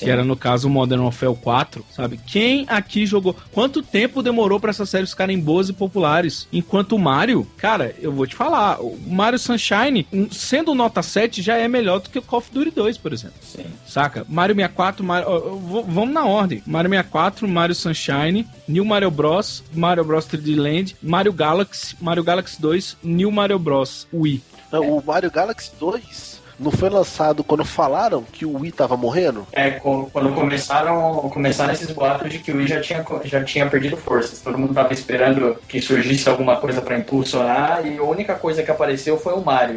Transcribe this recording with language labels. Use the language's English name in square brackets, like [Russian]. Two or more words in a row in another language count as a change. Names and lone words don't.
[Portuguese] Que era no caso o Modern Warfare 4, sabe? Quem aqui jogou? Quanto tempo demorou pra essas séries ficarem boas e populares? Enquanto o Mario, cara, eu vou te falar, o Mario Sunshine, sendo nota 7, já é melhor do que o Call of Duty 2, por exemplo. Sim. Saca? Mario 64, vamos na ordem. Mario 64, Mario Sunshine, New Mario Bros, Mario Bros 3D Land, Mario Galaxy 2, New Mario Bros Wii. Não, o Mario Galaxy 2 não foi lançado quando falaram que o Wii tava morrendo? Quando começaram esses boatos de que o Wii já tinha perdido forças. Todo mundo tava esperando que surgisse alguma coisa pra impulsionar, e a única coisa que apareceu foi o Mario.